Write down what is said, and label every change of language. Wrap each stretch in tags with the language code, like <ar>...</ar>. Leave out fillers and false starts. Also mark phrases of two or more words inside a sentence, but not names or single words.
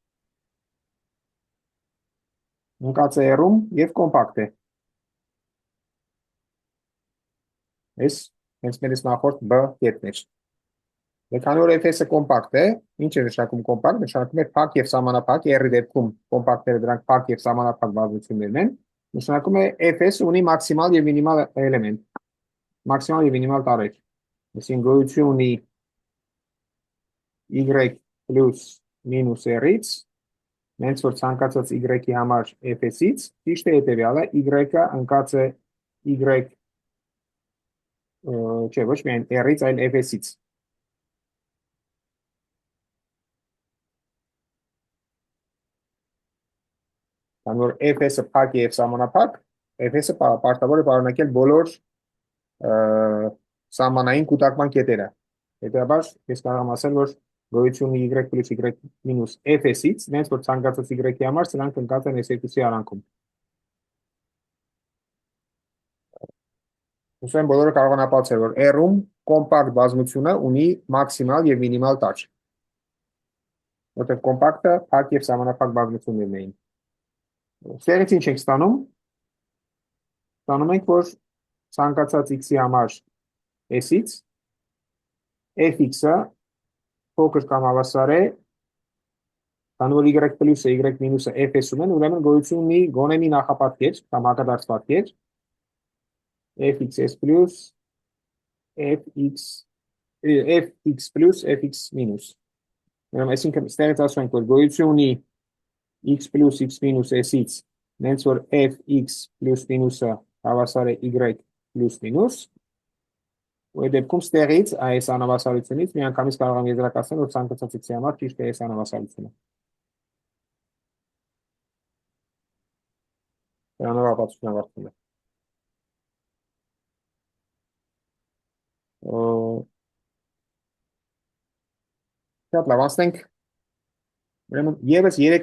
<hy>ընկած է R-ում եւ կոմպակտ է։ Այս հենց մեր նախորդ B կետն էր։ Քանի որ fs-ը կոմպակտ է, ինչ է նշանակում կոմպակտ, նշանակում է փակ եւ սահմանափակ, R-ի դեպքում կոմպակտները դրանք փակ եւ սահմանափակ բաղադրություններն են, նշանակում է fs ունի մաքսիմալ եւ մինիմալ էլեմենտ, մաքսիմալ եւ մինիմալ տարեր։ Այսինքն գոյություն ունի y plus minus r-ից, հենց որ ցանկացած y-ի համար fs-ից, ճիշտ է հետեւյալը, y-ը ընկած է y չէ, ոչ միայն r-ից, այլ fs-ից։ Քանի որ fs-ը փակ է եւ սահմանափակ, fs-ը պարտավոր է պարունակել բոլոր սահմանային կուտակման կետերը։ Հետևաբար ես կարող եմ ասել, որ գոյություն ունի y plus y minus fs-ից, հենց որ ցանկացած y-ի համար սրանք ընկած են այս երկուսի արանքում։ Ուսում բոլորը կարող են ապացուցել, որ R-ում կոմպակտ բազմությունը ունի մաքսիմալ եւ մինիմալ տաճ։ Որտեղ կոմպակտը փակ եւ սահմանափակ բազմություններն էին։ Ստեղից ինչ ենք ստանում։ Ստանում ենք, որ ցանկացած x-ի համար s-ից fx-ը փոքր կամ հավասար է, քանի որ y պլյուսը y մինուսը fs-ում են, ուրեմն գոյություն ունի գոնե մի նախապատկեր կամ հակադարձ պատկեր fx plus fx plus fx minus։ Ուրեմն այսինքն ստեղից ասում ենք, որ գոյություն ունի x plus x minus s-ից, հենց որ fx plus minus-ը հավասար է y plus minus, ու այդ դեպքում ստեղից այս անհավասարությունից միանգամից կարող եմ եզրակացնել, որ ցանկացած x-ի համար ճիշտ է այս անհավասարությունը։ Դրանով ապացույցն ավարտվում է։ Շատ լավ, անցնենք ուրեմն եւս 3</hy>